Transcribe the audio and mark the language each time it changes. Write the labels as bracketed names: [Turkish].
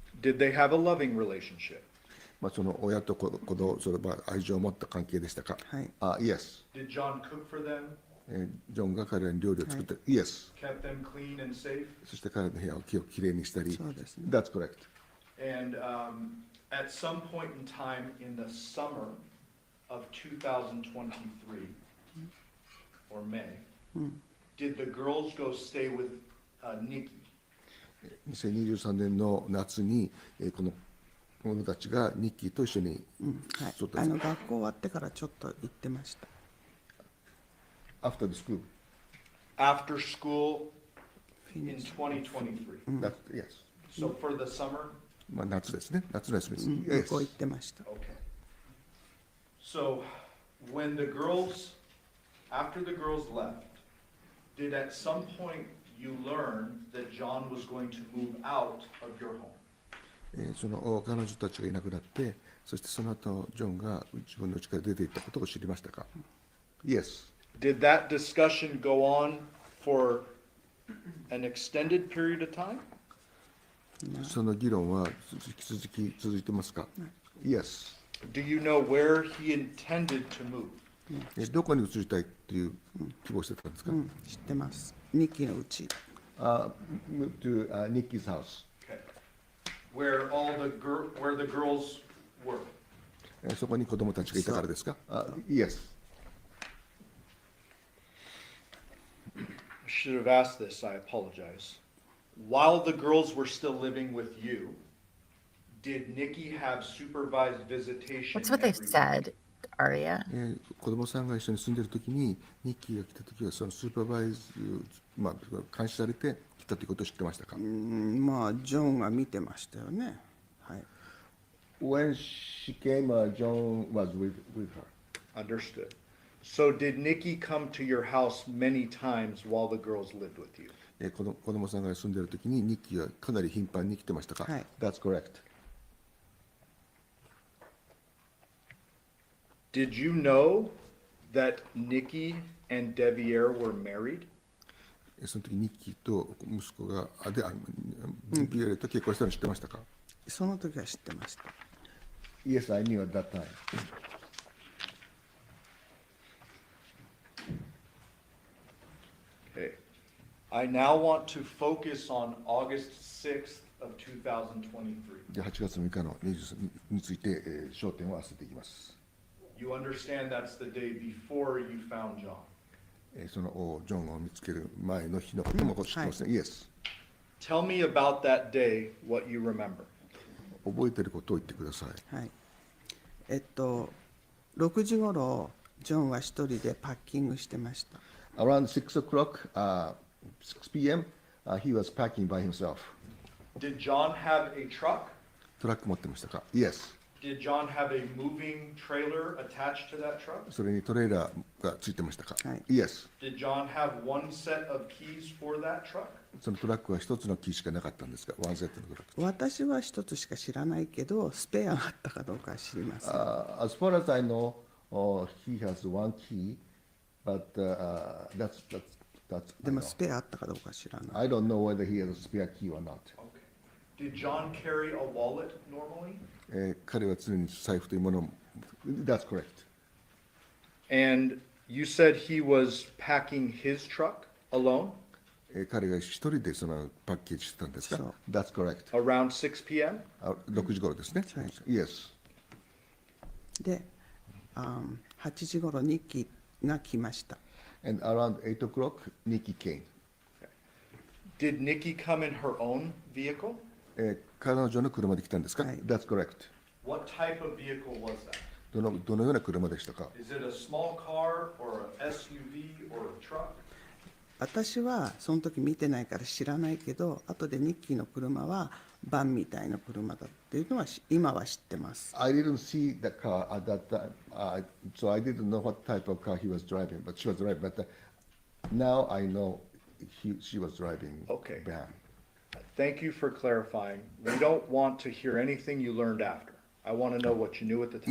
[English] Did they have a loving relationship? [Japanese] その親と子供それは愛情を持った関係でしたか？はい。 [English] Yes. Did John cook for them? [Japanese] ジョンが彼らに料理を作って、 [English] Yes. Kept them clean and safe? [Japanese] そして彼の部屋をきれいにしたり。そうですね。 [English] That's correct. And at some point in time in the summer of 2023, or May, did the girls go stay with Nikki? [Japanese] 2023年の夏にこの子供たちがニッキーと一緒に、はい。学校終わってからちょっと行ってました。 [English] After the school. After school in 2023. That's, yes. So for the summer? [Japanese] 夏ですね。夏の休みです。向こう行ってました。 [English] Okay. So when the girls, after the girls left, did at some point you learn that John was going to move out of your home? [Japanese] その彼女たちがいなくなって、そしてその後ジョンが自分の家から出て行ったことを知りましたか？ [English] Yes. Did that discussion go on for an extended period of time? [Japanese] その議論は続いてますか？ [English] Yes. Do you know where he intended to move? [Japanese] どこに移りたいっていう希望してたんですか？知ってます。ニッキーのうち。 [English] Move to Nikki's house. Okay. Where the girls were? [Japanese] そこに子供たちがいたからですか？ [English] Yes. I should have asked this, I apologize. While the girls were still living with you, did Nikki have supervised visitation? That's what they every week? said, Aria. [Japanese] 子供さんが一緒に住んでる時にニッキーが来た時はそのスーパーバイズ、監視されて来たということを知ってましたか？まあジョンが見てましたよね。はい。 [English] When she came, John was with her. Understood. So did Nikki come to your house many times while the girls lived with you? [Japanese] 子供さんが住んでる時にニッキーはかなり頻繁に来てましたか？はい。 [English] That's correct. Did you know that Nikki and Devier were married? [Japanese] その時ニッキーと息子がビエレと結婚したの知ってましたか？その時は知ってました。 [English] Yes, I knew at that time. Okay. I now want to focus on August 6th of 2023. [Japanese] で8月6日の23について、焦点を合わせていきます。 [English] You understand that's the day before you found John. [Japanese] そのジョンを見つける前の日のことも知ってますね。 [English] Yes. Tell me about that day, what you remember. [Japanese] 覚えてることを言ってください。はい。 6時ごろジョンは一人でパッキングしてました。 [English] Around 6 o'clock, 6 p.m., he was packing by himself. Did John have a truck? [Japanese] トラック持ってましたか？ [English] Yes. Did John have a moving trailer attached to that truck? [Japanese] それにトレーラーがついてましたか？はい。 [English] Yes. Did John have one set of keys for that truck? [Japanese] そのトラックは一つのキーしかなかったんですか？ワンセットのトラック。私は一つしか知らないけど、スペアがあったかどうかは知りません。 [English] As far as I know, he has one key, but that's [Japanese] でもスペアあったかどうか知らない。 [English] I don't know whether he has a spare key or not. Okay. Did John carry a wallet normally? [Japanese] 彼は常に財布というものを [English] That's correct. And you said he was packing his truck alone? [Japanese] 彼が一人でそのパッケージしてたんですか？そう。 [English] That's correct. Around 6 p.m.? [Japanese] 6時頃ですね。はい。 [English] Yes. [Japanese] で、8時ごろニッキーが来ました。 [English] And around 8 o'clock, Nikki came. Did Nikki come in her own vehicle? [Japanese] 彼女の車で来たんですか？はい。 [English] That's correct. What type of vehicle was that? [Japanese] どのような車でしたか？ [English] Is it a small car or an SUV or a truck? [Japanese] 私はその時見てないから知らないけど、後でニッキーの車はバンみたいな車だっていうのは今は知ってます。 [English] I didn't see the car at that time, so I didn't know what type of car he was driving, but she was driving. But now I know she was driving Okay. van. Thank you for clarifying. We don't want to hear anything you learned after. I want to know what you knew at the time.